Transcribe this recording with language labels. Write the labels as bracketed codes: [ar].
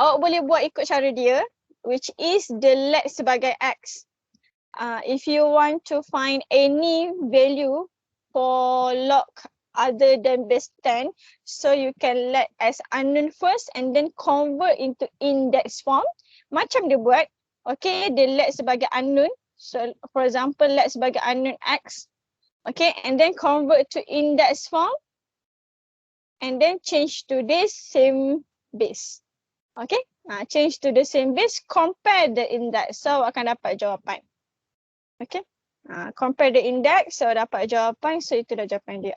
[ms] Awak boleh buat ikut cara dia, [en] which is the let [ms] sebagai X. [en] If you want to find any value for log other than base 10, so you can let as unknown first and then convert into index form. [ms] Macam dia buat, okay, dia let sebagai unknown. [en] So for example, let sebagai unknown X. Okay, and then convert to index form and then change to this same base. Okay, change to the same base, compare the index, so [ms] akan dapat jawapan. [en] Okay, compare the index, [ms] so dapat jawapan, so itu dah jawapan dia.